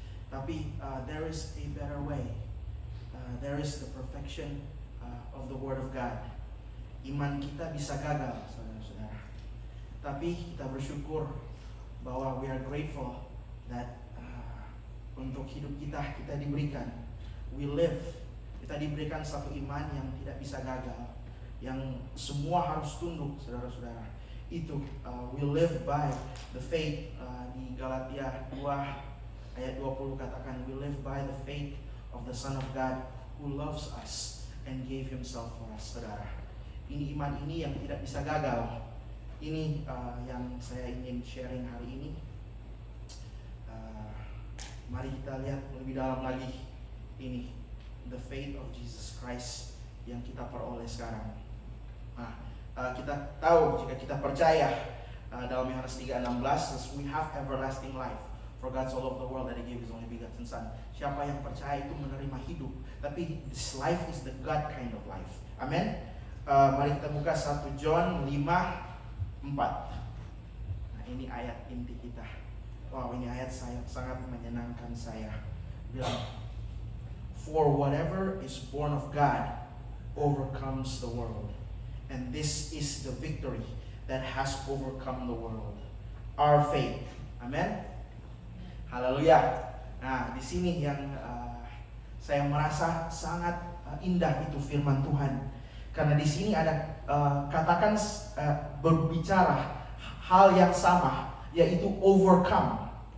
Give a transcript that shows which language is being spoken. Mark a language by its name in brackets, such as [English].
[English] Tapi there is a better way. There is the perfection of the Word of God. [Indonesian] Iman kita bisa gagal, saudara-saudara. Tapi kita bersyukur bahwa [English] we are grateful that [Indonesian] untuk hidup kita diberikan, kita diberikan satu iman yang tidak bisa gagal, yang semua harus tunduk, saudara-saudara. [English] Itu we live by the faith. [Indonesian] Di Galatia 2 ayat 20 katakan, [English] we live by the faith of the Son of God who loves us and gave himself for us, [Indonesian] saudara. Ini iman ini yang tidak bisa gagal. ini yang saya ingin sharing hari ini. Mari kita lihat lebih dalam lagi ini, [English] the faith of Jesus Christ [Indonesian] yang kita peroleh sekarang. Kita tahu jika kita percaya dalam Yohanes 3:16, [English] we have everlasting life. For God so loved the world that He gave His only begotten Son. [Indonesian] Siapa yang percaya itu menerima hidup. [English] Tapi this life is the God kind of life. [Indonesian] Amen. Mari kita buka 1 John 5:4. Nah, ini ayat inti kita. Wow, ini ayat sangat menyenangkan saya. [English] Bilang, for whatever is born of God overcomes the world. And this is the victory that has overcome the world. Our faith. Amen. Haleluya. [Indonesian] Nah, di sini yang saya merasa sangat indah itu firman Tuhan. Karena di sini ada katakan berbicara hal yang sama, yaitu overcome.